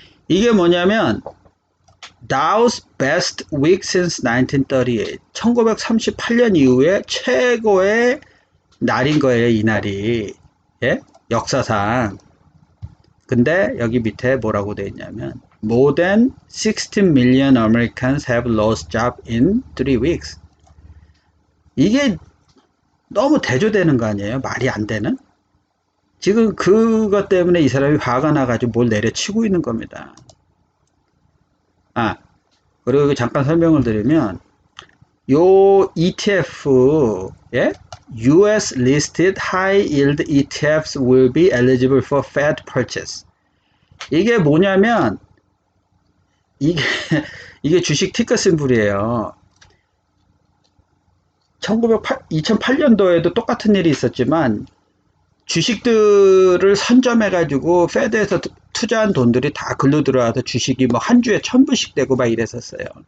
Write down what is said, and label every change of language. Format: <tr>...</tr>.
<ko>이게 뭐냐면</ko> <en>Dow's best week since 1938.</en> <ko>1938년 이후에 최고의 날인 거예요, 이 날이. 예? 역사상. 근데 여기 밑에 뭐라고 되어 있냐면</ko> <en>More than 16 million Americans have lost job in 3 weeks.</en> <ko>이게 너무 대조되는 거 아니에요? 말이 안 되는? 지금 그것 때문에 이 사람이 화가 나가지고 뭘 내려치고 있는 겁니다. 그리고 잠깐 설명을 드리면 요 ETF, 예?</ko> <en>US listed high yield ETFs will be eligible for Fed purchase.</en> <ko>이게 뭐냐면 이게 주식 티cker 심볼이에요. 2008년도에도 똑같은 일이 있었지만 주식들을 선점해가지고 페드에서 투자한 돈들이 다 글로 들어와서 주식이 뭐 한 주에 1000불씩 되고 막 이랬었어요.</ko>